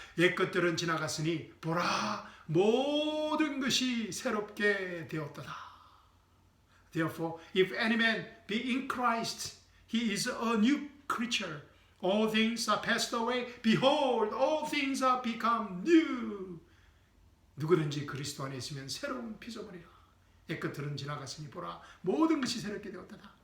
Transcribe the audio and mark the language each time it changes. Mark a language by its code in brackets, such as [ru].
[ko] 옛것들은 지나갔으니 보라, 모든 것이 새롭게 되었도다. [en] Therefore, if any man be in Christ, he is a new creature. All things are passed away. Behold, all things are become new. [ko] 누구든지 그리스도 안에 있으면 새로운 피조물이라. 옛것들은 지나갔으니 보라, 모든 것이 새롭게 되었다.